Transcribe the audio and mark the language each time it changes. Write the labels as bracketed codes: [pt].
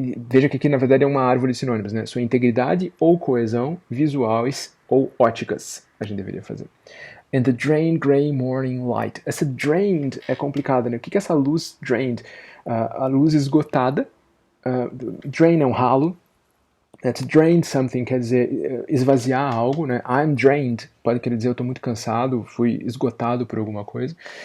[pt] Veja que aqui na verdade é uma árvore de sinônimos, né? Sua integridade ou coesão visuais ou óticas, a gente deveria fazer. [en] And the drained gray morning light. [pt] Essa drained é complicada, né? O que é essa luz drained? A luz esgotada. Drain é um ralo. [en] To drain something [pt] quer dizer esvaziar algo, né? [en] I'm drained [pt] pode querer dizer eu estou muito cansado, fui esgotado por alguma coisa.